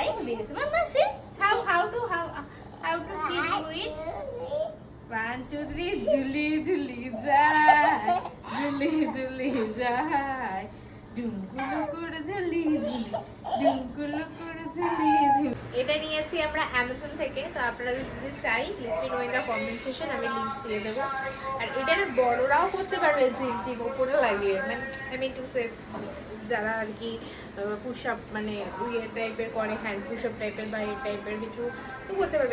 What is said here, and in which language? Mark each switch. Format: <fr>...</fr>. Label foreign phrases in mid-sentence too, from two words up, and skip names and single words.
<en>this. Mama, see how to keep do it. 1, 2, 3. Juli, Juli, jai. Juli, Juli, jai. Dunkulukur, Juli, Juli. Dunkulukur, Juli, Juli.</en> <bn>এটা নিয়েছি আমরা অ্যামাজন থেকে। তো আপনারা যদি চাই</bn> <en>let me know in the comment section,</en> <bn>আমি লিংক দিয়ে দেবো। আর এটা না বড়রাও করতে পারবে, জিমটি উপরে লাগিয়ে, মানে</bn> <en>I mean to say</en> <bn>যারা আর কি</bn> <en>push up</en> <bn>মানে ইয়ে টাইপের করে,</bn> <en>hand push up</en> <bn>টাইপের বা এই টাইপের কিছু তো করতে পারবে।</bn>